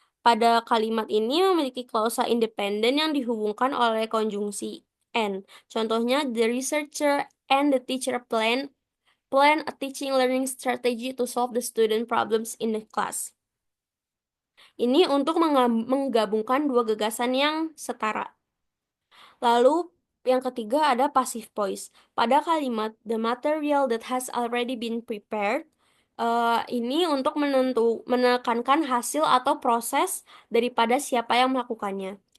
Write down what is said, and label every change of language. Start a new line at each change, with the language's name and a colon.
Indonesian: Pada kalimat ini memiliki klausa independen yang dihubungkan oleh konjungsi and. Contohnya,
English: the researcher and the teacher plan a teaching learning strategy to solve the student problems in the class.
Indonesian: Ini untuk menggabungkan dua gagasan yang setara. Lalu yang ketiga ada passive voice. Pada kalimat
English: the material that has already been prepared,
Indonesian: ini untuk menekankan hasil atau proses daripada siapa yang melakukannya.